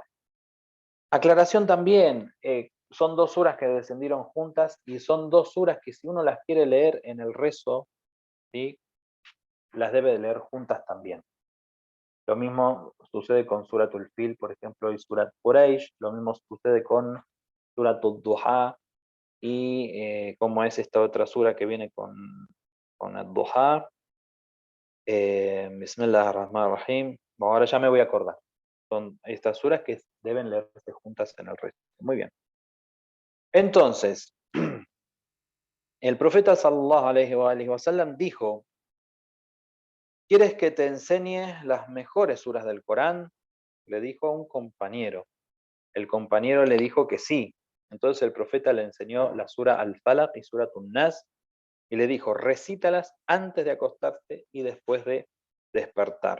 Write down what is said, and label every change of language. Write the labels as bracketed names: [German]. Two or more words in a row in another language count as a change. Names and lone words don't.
[Spanish] Aclaración también, son 2 suras que descendieron juntas y son 2 suras que si uno las quiere leer en el rezo, ¿sí?, las debe de leer juntas también. Lo mismo sucede con Suratul Fil, por ejemplo, y Surat Quraysh, lo mismo sucede con Suratul Duha, y como es esta otra sura que viene con el Duha, [Arabic] بسم الله الرحمن الرحيم. [Spanish] Bueno, ahora ya me voy a acordar. Son estas suras que deben leerse juntas en el resto. Muy bien. Entonces, el profeta [Arabic] صلى الله عليه وسلم [Spanish] dijo: ¿quieres que te enseñe las mejores suras del Corán? Le dijo a un compañero. El compañero le dijo que sí. Entonces el profeta le enseñó la sura Al-Falaq y Suratun Nas y le dijo: recítalas antes de acostarte y después de despertar.